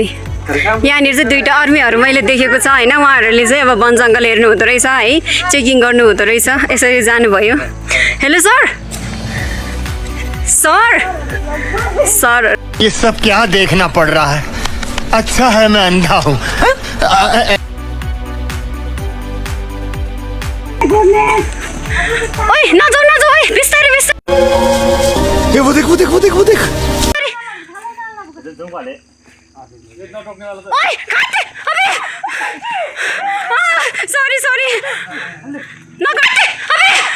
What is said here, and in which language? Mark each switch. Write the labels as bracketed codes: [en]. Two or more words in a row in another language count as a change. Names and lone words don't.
[ne] यहाँनिर चाहिँ दुईवटा आर्मीहरू मैले देखेको छ होइन, उहाँहरूले चाहिँ अब वन जङ्गल हेर्नु हुँदो रहेछ है, चेकिङ गर्नु हुँदो रहेछ, यसरी जानुभयो। [en] Hello sir, sir sir [hi] ये सब क्या देखना पड़ रहा है? अच्छा है मैं अंधा हूँ। [ne] ओए नजाऊ नजाऊ है, बिस्तारै बिस्तारै। [hi] ये वो देख वो देख वो देख वो देख। [ne] ओए काटे अबे, [en] sorry sorry [ne] नकाटे अबे,